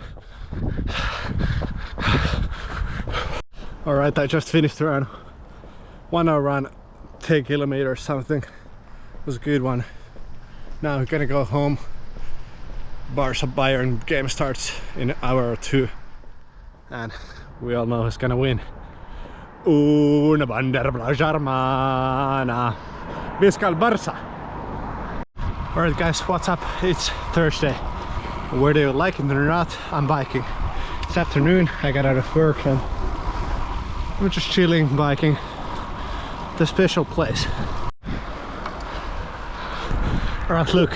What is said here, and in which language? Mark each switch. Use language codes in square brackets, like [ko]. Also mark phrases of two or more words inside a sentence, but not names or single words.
[en] Alright, I just finished the run. 1 hour run, 10 kilometers something. It was a good one. Now I'm gonna go home. Barca Bayern game starts in an hour or 2. And we all know who's gonna win. [ca] Una bandera blanca, Visca el Barça. [en] Alright guys, what's up? It's Thursday. Whether you like it or not, I'm biking. It's afternoon, I got out of work and I'm just chilling, biking. The special place. Alright, look.